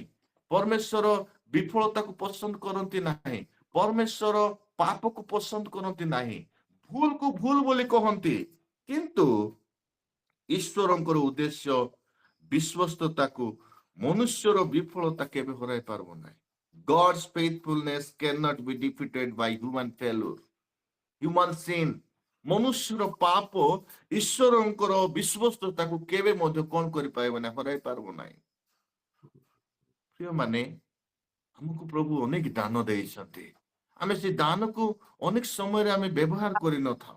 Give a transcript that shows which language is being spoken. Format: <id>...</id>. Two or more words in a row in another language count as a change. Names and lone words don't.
<or>ପରମେଶ୍ୱର ବିଫଳତାକୁ ପସନ୍ଦ କରନ୍ତି ନାହିଁ। ପରମେଶ୍ୱର ପାପକୁ ପସନ୍ଦ କରନ୍ତି ନାହିଁ। ଭୁଲକୁ ଭୁଲ ବୋଲି କହନ୍ତି, କିନ୍ତୁ ଈଶ୍ୱରଙ୍କର ଉଦ୍ଦେଶ୍ୟ ବିଶ୍ୱସ୍ତତାକୁ ମନୁଷ୍ୟର ବିଫଳତା କେବେ ହରାଇ ପାରିବ ନାହିଁ।</or> <en>God's faithfulness cannot be defeated by human failure, human sin.</en> <or>ମନୁଷ୍ୟର ପାପ ଈଶ୍ୱରଙ୍କର ବିଶ୍ୱସ୍ତତାକୁ କେବେ ମଧ୍ୟ କଣ କରିପାରିବ ନାହିଁ? ହରାଇ ପାରିବ ନାହିଁ। ପ୍ରିୟମାନେ, ଆମକୁ ପ୍ରଭୁ ଅନେକ ଦାନ ଦେଇଛନ୍ତି। ଆମେ ସେ ଦାନକୁ ଅନେକ ସମୟରେ ଆମେ ବ୍ୟବହାର କରିନଥାଉ।</or>